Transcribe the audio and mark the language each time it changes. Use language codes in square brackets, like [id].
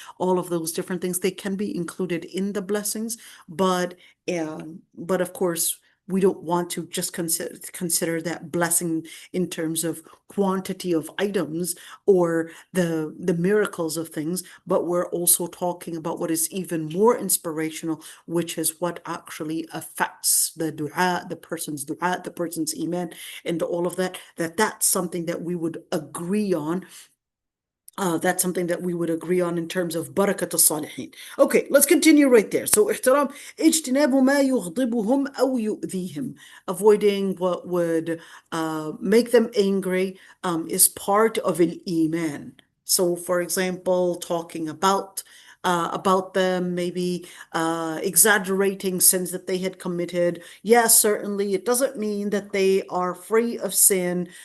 [en] All of those different things, they can be included in the blessings, but of course, we don't want to just consider that blessing in terms of quantity of items or the miracles of things, but we're also talking about what is even more inspirational, which is what actually affects the dua, the person's iman, and all of that, that's something that we would agree on. That's something that we would agree on in terms of barakat al-salihin. Okay, let's continue right there. [ar] So, احترام اجتناب ما يغضبهم أو يؤذيهم. [en] Avoiding what would make them angry is part of al-iman. So, for example, talking about them, maybe exaggerating sins that they had committed. Yes, certainly, it doesn't mean that they are free of sin.